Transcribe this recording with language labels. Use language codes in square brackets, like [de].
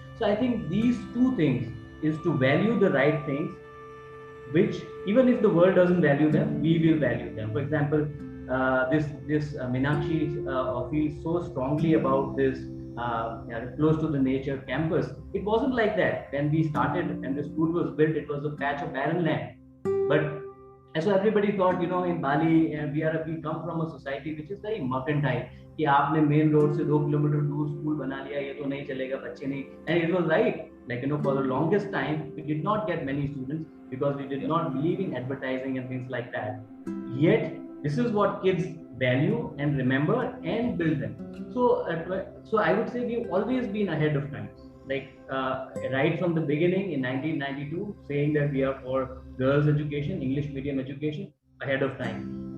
[en] So I think these two things is to value the right things, which even if the world doesn't value them, we will value them. For example, this Meenakshi feels so strongly about this close to the nature campus. It wasn't like that when we started and the school was built. It was a patch of barren land, but so everybody thought, in Bali, we come from a society which is very mercantile. [hi] कि आपने main road से 2 kilometre दूर school बना लिया, ये तो नहीं चलेगा, बच्चे नहीं. [en] And it was right. Like, for the longest time, we did not get many students because we did not believe in advertising and things like that. Yet, this is what kids value and remember and build them. So I would say we've always been ahead of time. Like right from the beginning in 1992, saying that we are for girls' education, English medium education, ahead of time.